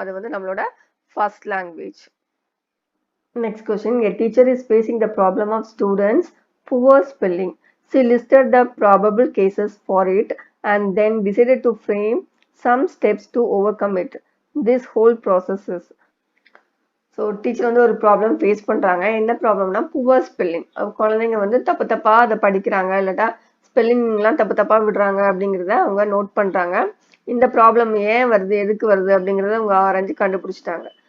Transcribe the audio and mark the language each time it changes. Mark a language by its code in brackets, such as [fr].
[ta] அது வந்து நம்மளோட first language. Next question. [en] A teacher is facing the problem of students poor spelling. She listed the probable cases for it and then decided to frame some steps to overcome it. This whole process is. [ta] So teacher வந்து ஒரு problem face பண்ணுறாங்க. என்ன ப்ராப்ளம்னா poor spelling. குழந்தைங்க வந்து தப்பா அதை படிக்கிறாங்க, இல்லாட்டா ஸ்பெல்லிங்லாம் தப்பா விடுறாங்க அப்படிங்கிறத அவங்க நோட் பண்ணுறாங்க. இந்த ப்ராப்ளம் ஏன் வருது, எதுக்கு வருது அப்படிங்கிறத அவங்க ஆராய்ஞ்சு கண்டுபிடிச்சிட்டாங்க.